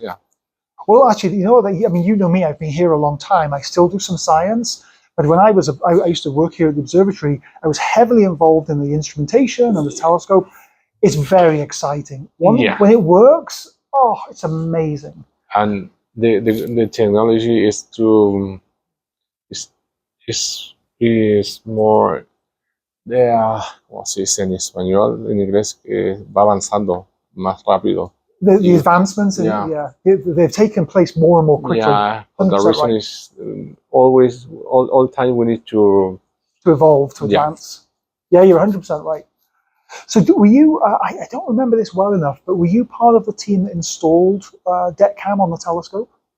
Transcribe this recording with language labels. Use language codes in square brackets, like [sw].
[en] Yeah. Well, actually, you know me. I've been here a long time. I still do some science, but when I used to work here at the observatory, I was heavily involved in the instrumentation and the telescope. It's very exciting. When it works, oh, it's amazing. And the technology is more, [es] ¿cómo se dice en español? En inglés, va avanzando más rápido. [en] The advancements, they've taken place more and more quickly. Yeah, but the reason is always, all time we need to evolve, to advance. Yeah, you're 100% right. So were you, I don't remember this well enough, but were you part of the team that installed DECam on the telescope?